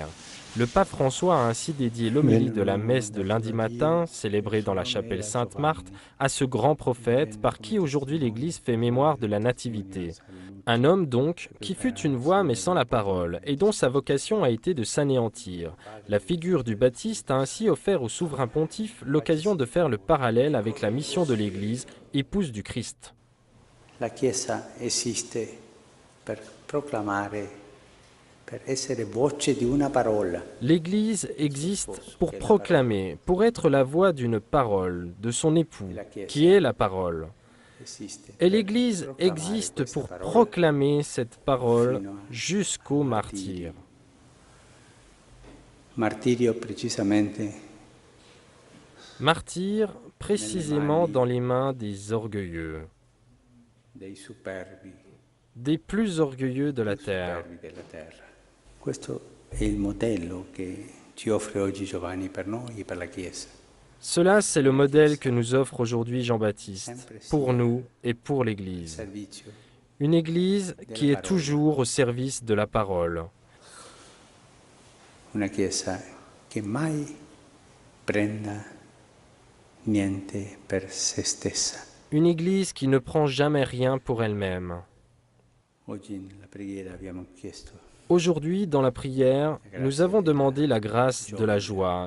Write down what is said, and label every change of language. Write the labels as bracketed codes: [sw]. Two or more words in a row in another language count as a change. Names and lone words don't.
[fr] Le pape François a ainsi dédié l'homélie de la messe de lundi matin, célébrée dans la chapelle Sainte-Marthe, à ce grand prophète par qui aujourd'hui l'Église fait mémoire de la Nativité. Un homme donc, qui fut une voix mais sans la parole, et dont sa vocation a été de s'anéantir. La figure du Baptiste a ainsi offert au souverain pontife l'occasion de faire le parallèle avec la mission de l'Église, épouse du Christ. [it] La Chiesa esiste per proclamare, per essere voce di una parola. [fr] L'Église existe pour proclamer, pour être la voix d'une parole, de son époux, qui est la parole. Et l'Église existe pour proclamer cette parole jusqu'au martyre. [it] Martirio precisamente. [fr] Martyr précisément dans les mains des orgueilleux, [it] Dei superbi. [fr] des plus orgueilleux de la terre. [it] Questo è il modello che ci offre oggi Giovanni per noi e per la Chiesa. [fr] Cela, c'est le modèle que nous offre aujourd'hui Jean-Baptiste, pour nous et pour l'Église. Une Église qui est toujours au service de la parole. [it] Una Chiesa che mai prenda niente per se stessa. [fr] Une Église qui ne prend jamais rien pour elle-même. [it] Oggi nella preghiera abbiamo chiesto. [fr] Aujourd'hui, dans la prière, nous avons demandé la grâce de la joie.